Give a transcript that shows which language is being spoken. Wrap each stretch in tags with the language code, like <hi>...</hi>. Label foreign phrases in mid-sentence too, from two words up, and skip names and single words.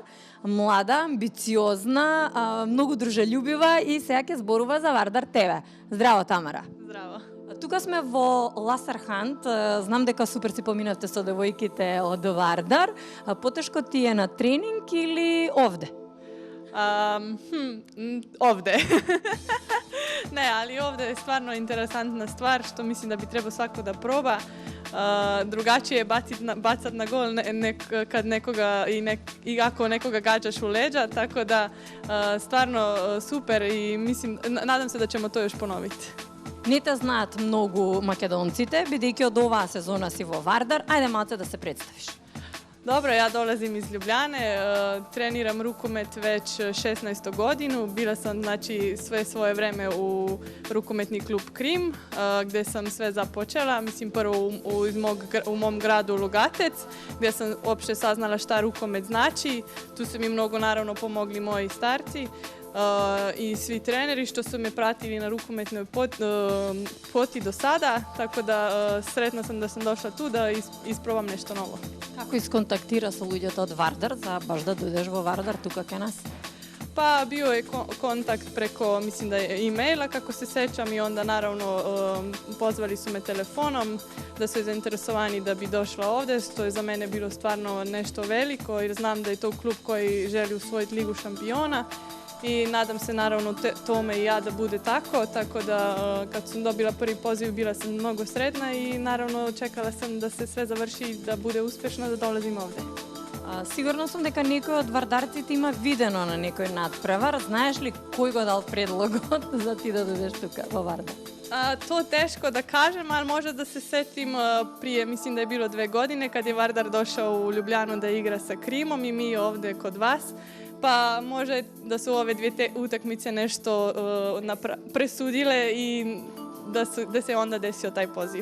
<mk>Млада, амбициозна, многу дружелюбива и сега ќе зборува за Вардар ТВ. Здраво, Тамара. Здраво. Тука сме во Ласархант. Знам дека супер си поминавте со девојките од Вардар. Потешко ти е на тренинг или овде?</mk> <sr>Ovde. Ne, ali ovde je stvarno interesantna stvar što mislim da bi trebao svako da proba. Drugačije je bacat na gol kad nekoga i ako nekoga gađaš u leđa, tako da stvarno super i mislim, nadam se da ćemo to još ponoviti.</sr> <mk>Не те знаат многу македонците, бидејќи од оваа сезона си во Вардар. Ајде малце да се представиш.</mk> <sr>Dobro, ja dolazim iz Ljubljane, treniram rukomet već 16. godinu. Bila sam znači sve svoje vreme u rukometni klub Krim, gdje sam sve započela. Mislim prvo u mom gradu Lugatec, gdje sam uopšte saznala šta rukomet znači. Tu su mi mnogo naravno pomogli moji starci i svi treneri što su me pratili na rukometnoj poti do sada, tako da sretna sam da sam došla tu da isprobam nešto novo.</sr> <mk>Како исконтактира со луѓето од Вардар за баш да дојдеш во Вардар тука кај нас?</mk> <sr>Pa bio je kontakt preko, mislim da je e-maila, kako se sećam, i onda naravno pozvali su me telefonom da su zainteresovani da bi došla ovde, što je za mene bilo stvarno nešto veliko jer znam da je to klub koji želi usvojiti Ligu šampiona i nadam se naravno tome i ja da bude tako da kad sam dobila prvi poziv bila sam mnogo sretna i naravno čekala sam da se sve završi i da bude uspešno da dolazim ovde.</sr> <mk>Сигурно сум дека некој од вардарците има видено на некој надпревар. Знаеш ли кој го дал предлогот за ти да дојдеш тука во Вардар?</mk> <sr>To teško da kažem, ali možda da se setim prije, mislim da je bilo 2 godine kad je Vardar došao u Ljubljanu da igra sa Krimom i mi ovde kod vas. Pa može da su ove dvije utakmice nešto presudile i da se onda desio taj poziv.</sr>